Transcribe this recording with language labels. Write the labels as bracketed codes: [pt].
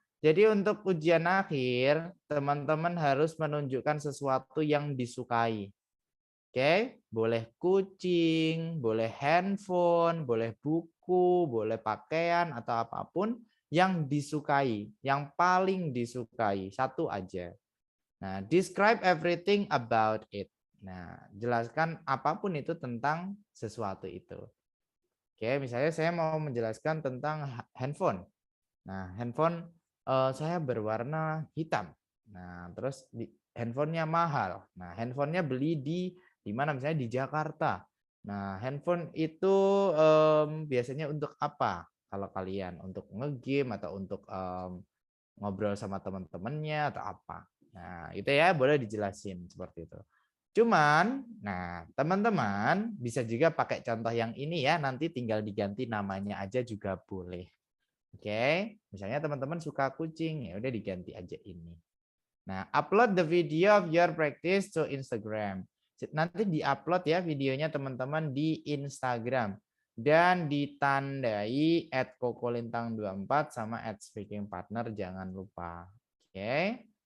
[id] Jadi untuk ujian akhir, teman-teman harus menunjukkan sesuatu yang disukai. Oke, boleh kucing, boleh handphone, boleh buku, boleh pakaian atau apapun yang disukai, yang paling disukai, satu aja. [en] Nah, describe everything about it. [id] Nah, jelaskan apapun itu tentang sesuatu itu. Oke, misalnya saya mau menjelaskan tentang handphone. Nah, handphone saya berwarna hitam. Nah, terus handphonenya mahal. Nah, handphonenya beli di mana misalnya di Jakarta. Nah, handphone itu biasanya untuk apa? Kalau kalian untuk nge-game atau untuk ngobrol sama teman-temannya atau apa? Nah, itu ya boleh dijelasin seperti itu. Cuman, nah teman-teman bisa juga pakai contoh yang ini ya, nanti tinggal diganti namanya aja juga boleh. Oke, misalnya teman-teman suka kucing, ya udah diganti aja ini. [en] Nah, upload the video of your practice to Instagram. [id] Nanti diupload ya videonya teman-teman di Instagram dan ditandai @kokolintang24 sama @speakingpartner jangan lupa. Oke.